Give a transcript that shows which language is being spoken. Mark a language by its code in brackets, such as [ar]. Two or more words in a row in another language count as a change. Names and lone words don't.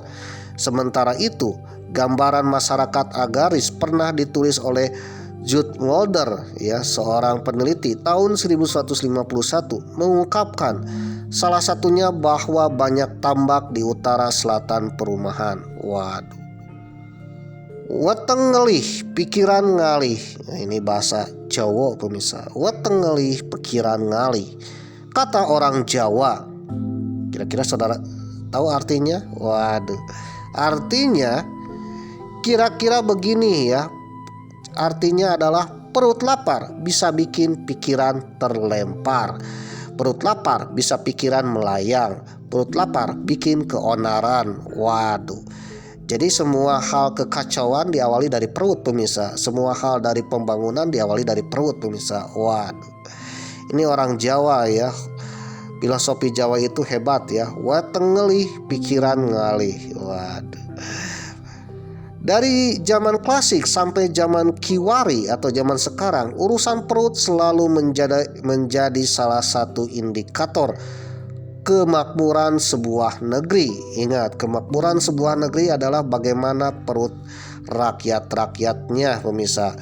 [id] Sementara itu, gambaran masyarakat agraris pernah ditulis oleh Jude Mulder ya, seorang peneliti tahun 1151 mengungkapkan salah satunya bahwa banyak tambak di utara selatan perumahan. Waduh. [jv] Weteng ngelih, pikiran ngalih. [id] Nah, ini bahasa Jawa pemirsa. [jv] Weteng ngelih, pikiran ngalih. [id] Kata orang Jawa. Kira-kira saudara tahu artinya? Waduh. Artinya kira-kira begini ya. Artinya adalah perut lapar bisa bikin pikiran terlempar. Perut lapar bisa pikiran melayang. Perut lapar bikin keonaran. Waduh. Jadi semua hal kekacauan diawali dari perut pemirsa. Semua hal dari pembangunan diawali dari perut pemirsa. Waduh. Ini orang Jawa ya. Filosofi Jawa itu hebat ya. [jv] Weteng ngelih, pikiran ngalih. [id] Waduh. Dari zaman klasik sampai zaman Kiwari atau zaman sekarang, urusan perut selalu menjadi salah satu indikator kemakmuran sebuah negeri. Ingat, kemakmuran sebuah negeri adalah bagaimana perut rakyat-rakyatnya pemirsa.